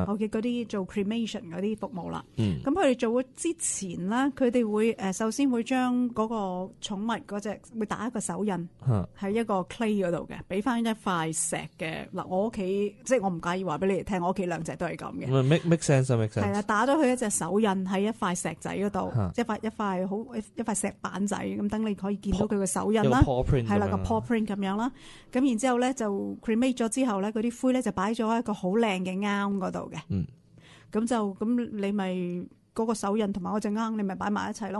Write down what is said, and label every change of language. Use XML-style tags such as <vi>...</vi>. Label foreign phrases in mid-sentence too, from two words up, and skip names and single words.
<yue>OK 嗰啲做 cremation 嗰啲服務啦。咁佢哋做咗之前咧，佢哋會首先會將嗰個寵物嗰隻會打一個手印喺一個 clay 嗰度嘅，俾翻一塊石嘅。嗱，我屋企即係我唔介意話俾你哋聽，我屋企兩隻都係咁嘅。</yue> <en>make sense 啊 make sense。係</en> <yue>啦，打咗佢一隻手印喺一塊石仔嗰度，一塊石板仔咁，等你可以見到佢個手印啦。係啦，個</yue> <en>paw print</en> <yue>咁樣啦。咁然之後咧就 cremate 咗之後咧，嗰啲灰咧就擺咗喺一個好靚嘅甕嗰度嘅。咁你咪嗰個手印同埋嗰隻甕，你咪擺埋一齊咯。</yue>